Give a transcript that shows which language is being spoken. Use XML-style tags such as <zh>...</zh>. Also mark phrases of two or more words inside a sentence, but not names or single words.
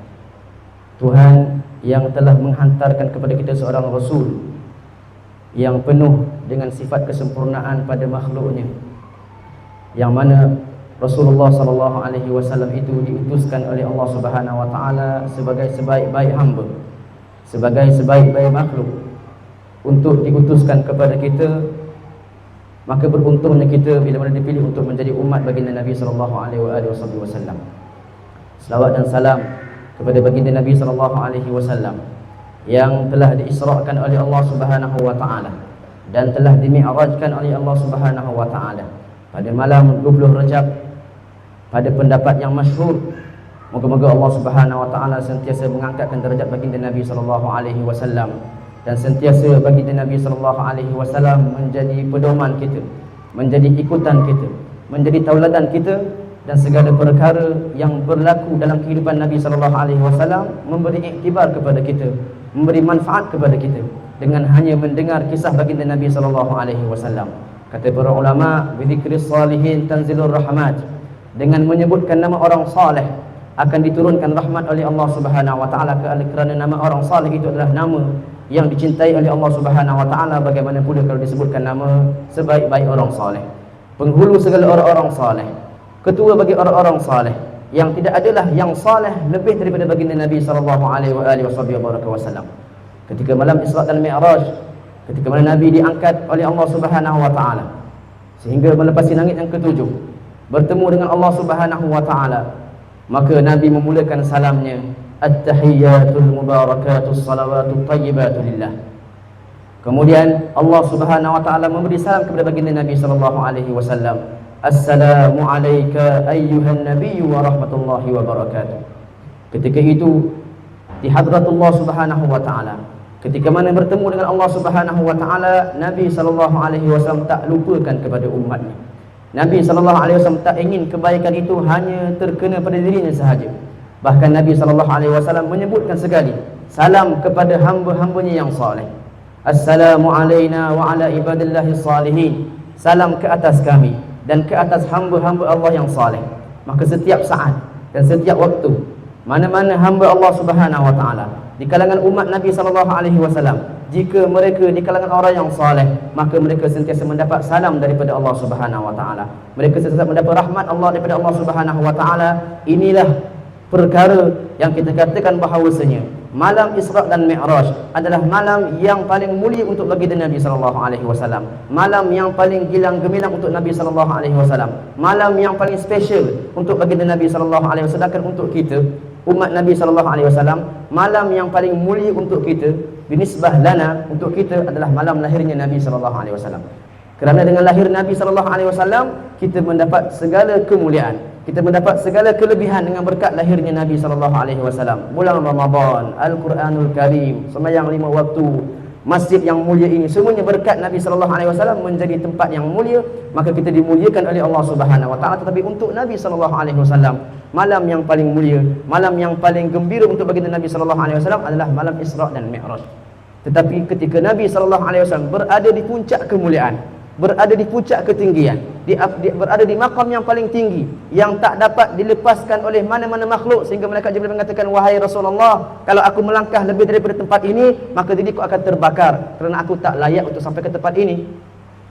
<ms>Tuhan yang telah menghantarkan kepada kita seorang rasul yang penuh dengan sifat kesempurnaan pada makhluknya, yang mana Rasulullah</ms> <ar>صلى الله عليه وسلم</ar> <ms>itu diutuskan oleh Allah</ms> <ar>سبحانه وتعالى</ar> <ms>sebagai sebaik-baik hamba, sebagai sebaik-baik makhluk untuk diutuskan kepada kita. Maka beruntungnya kita bila mana dipilih untuk menjadi umat baginda Nabi</ms> <ar>صلى الله عليه وسلم.</ar> <ms>Selawat dan salam kepada baginda Nabi</ms> <ar>صلى الله عليه وسلم</ar> <ms>yang telah diisrakan oleh Allah</ms> <ar>سبحانه وتعالى</ar> <ms>dan telah dimi'rajkan oleh Allah</ms> <ar>سبحانه وتعالى</ar> <ms>pada malam 20 Rajab, pada pendapat yang masyhur. Moga-moga Allah</ms> <ar>سبحانه وتعالى</ar> <ms>sentiasa mengangkatkan derajat baginda Nabi</ms> <ar>صلى الله عليه وسلم</ar> <ms>dan sentiasa baginda Nabi</ms> <ar>صلى الله عليه وسلم</ar> <ms>menjadi pedoman kita, menjadi ikutan kita, menjadi tauladan kita, dan segala perkara yang berlaku dalam kehidupan Nabi</ms> <ar>صلى الله عليه وسلم</ar> <ms>memberi iktibar kepada kita, memberi manfaat kepada kita dengan hanya mendengar kisah baginda Nabi</ms> <ar>صلى الله عليه وسلم.</ar> <ms>Kata para ulama,</ms> <ar>بذكر الصالحين تنزل الرحمة.</ar> <ms>Dengan menyebutkan nama orang saleh akan diturunkan rahmat oleh Allah</ms> <ar>سبحانه وتعالى,</ar> <ms>kerana nama orang saleh itu adalah nama yang dicintai oleh Allah</ms> <ar>سبحانه وتعالى.</ar> <ms>Bagaimana pula kalau disebutkan nama sebaik-baik orang saleh, penghulu segala orang-orang saleh, ketua bagi orang-orang saleh, yang tidak adalah yang saleh lebih daripada baginda Nabi</ms> <ar>صلى الله عليه وسلم.</ar> <ms>Ketika malam Isra dan Mi'raj, ketika mana Nabi diangkat oleh Allah</ms> <ar>سبحانه وتعالى</ar> <ms>sehingga melepasi langit yang ketujuh, bertemu dengan Allah</ms> <ar>سبحانه وتعالى,</ar> <ms>maka Nabi memulakan salamnya,</ms> <ar>التحيات المباركات الصلوات الطيبات لله.</ar> <ms>Kemudian Allah</ms> <ar>سبحانه وتعالى</ar> <ms>memberi salam kepada baginda Nabi</ms> <ar>صلى الله عليه وسلم, السلام عليك أيها النبي ورحمة الله وبركاته.</ar> <ms>Ketika itu di</ms> <ar>حضرة الله سبحانه وتعالى,</ar> <ms>ketika mana bertemu dengan Allah</ms> <ar>سبحانه وتعالى,</ar> <ms>Nabi</ms> <ar>صلى الله عليه وسلم</ar> <ms>tak lupakan kepada umatnya. Nabi</ms> <ar>صلى الله عليه وسلم</ar> <ms>tak ingin kebaikan itu hanya terkena pada dirinya sahaja. Bahkan Nabi</ms> <ar>صلى الله عليه وسلم</ar> <ms>menyebutkan sekali salam kepada hamba-hambanya yang saleh.</ms> <ar>السلام علينا وعلى عباد الله الصالحين.</ar> <ms>Salam ke atas kami dan ke atas hamba-hamba Allah yang saleh. Maka setiap saat dan setiap waktu, mana-mana hamba Allah</ms> <ar>سبحانه وتعالى</ar> <ms>di kalangan umat Nabi</ms> <ar>صلى الله عليه وسلم,</ar> <ms>jika mereka di kalangan orang yang saleh, maka mereka sentiasa mendapat salam daripada Allah</ms> <ar>سبحانه وتعالى.</ar> <ms>Mereka sentiasa mendapat rahmat Allah daripada Allah</ms> <ar>سبحانه وتعالى.</ar> <ms>Inilah perkara yang kita katakan bahawasanya malam Isra dan Mi'raj adalah malam yang paling mulia untuk baginda Nabi</ms> <ar>صلى الله عليه وسلم,</ar> <ms>malam yang paling gilang gemilang untuk Nabi</ms> <ar>صلى الله عليه وسلم,</ar> <ms>malam yang paling special untuk baginda Nabi</ms> <ar>صلى الله عليه وسلم.</ar> <ms>Sedangkan untuk kita umat Nabi</ms> <ar>صلى الله عليه وسلم,</ar> <ms>malam yang paling mulia untuk kita</ms> <ar>بالنسبة لنا,</ar> <ms>untuk kita adalah malam lahirnya Nabi</ms> <ar>صلى الله عليه وسلم.</ar> <ms>Kerana dengan lahir Nabi</ms> <ar>صلى الله عليه وسلم,</ar> <ms>kita mendapat segala kemuliaan, kita mendapat segala kelebihan dengan berkat lahirnya Nabi</ms> <ar>صلى الله عليه وسلم.</ar> <ms>Bulan Ramadan,</ms> <ar>القرآن الكريم,</ar> <ms>sembahyang 5 waktu, masjid yang mulia ini, semuanya berkat Nabi</ms> <ar>صلى الله عليه وسلم</ar> <ms>menjadi tempat yang mulia. Maka kita dimuliakan oleh Allah</ms> <ar>سبحانه وتعالى.</ar> <ms>Tetapi untuk Nabi</ms> <ar>صلى الله عليه وسلم,</ar> <ms>malam yang paling mulia, malam yang paling gembira untuk baginda Nabi</ms> <ar>صلى الله عليه وسلم</ar> <ms>adalah malam Isra dan Mi'raj. Tetapi ketika Nabi</ms> <ar>صلى الله عليه وسلم</ar> <ms>berada di puncak kemuliaan, berada di puncak ketinggian, berada di makam yang paling tinggi, yang tak dapat dilepaskan oleh mana-mana makhluk, sehingga malaikat Jibril mengatakan, wahai Rasulullah, kalau aku melangkah lebih daripada tempat ini, maka diriku akan terbakar, kerana aku tak layak untuk sampai ke tempat ini.</ms>